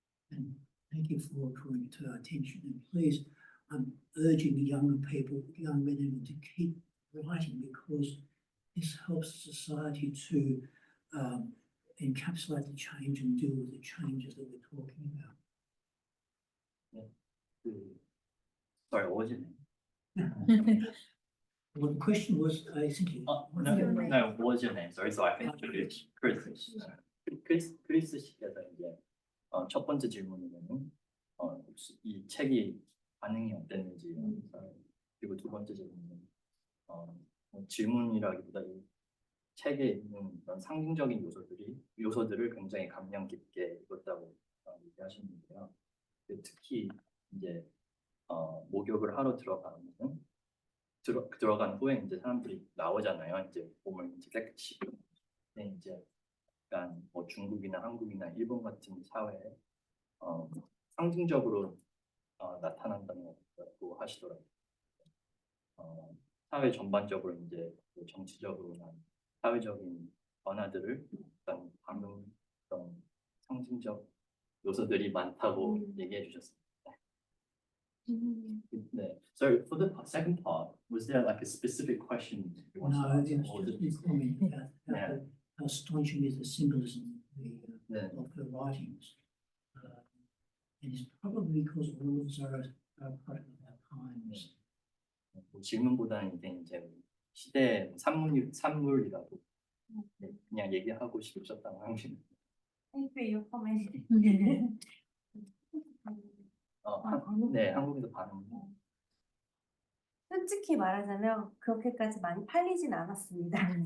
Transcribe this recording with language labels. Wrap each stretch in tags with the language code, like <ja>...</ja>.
<en>And thank you for drawing it to our attention. And please, I'm urging younger people, young men and women, to keep writing because this helps society to encapsulate the change and deal with the changes that we're talking about. Sorry, what was your name? Well, the question was, I think you. No, what was your name? Sorry, so I can introduce Chris.</en> <ko>크리스 씨께서 이제 첫 번째 질문으로는 혹시 이 책이 반응이 어땠는지, 그리고 두 번째 질문은 질문이라기보다 이 책에 있는 그런 상징적인 요소들을 굉장히 감명 깊게 읽었다고 얘기하시는데요. 특히 이제 목욕을 하러 들어가면은 들어간 후에 이제 사람들이 나오잖아요. 이제 몸을 이제 깨끗이. 근데 이제 약간 뭐 중국이나 한국이나 일본 같은 사회에 상징적으로 나타난다는 것도 하시더라고요. 사회 전반적으로 이제 정치적으로나 사회적인 변화들을 일단 방금 그런 상징적 요소들이 많다고 얘기해 주셨습니다. 네.</ko> <en>So for the second part, was there like a specific question you want to No, ask? it was just a comment about how astonishing is the symbolism of her writings. And it's probably because all of us are a product of our times.</en> <ko>질문보다는 이제 시대 산물이라고 그냥 얘기하고 싶으셨다고 하시는.</ko> <en>Thank you, your comment.</en> <ko>네, 한국에서 반응. 솔직히 말하자면 그렇게까지 많이 팔리진 않았습니다.</ko>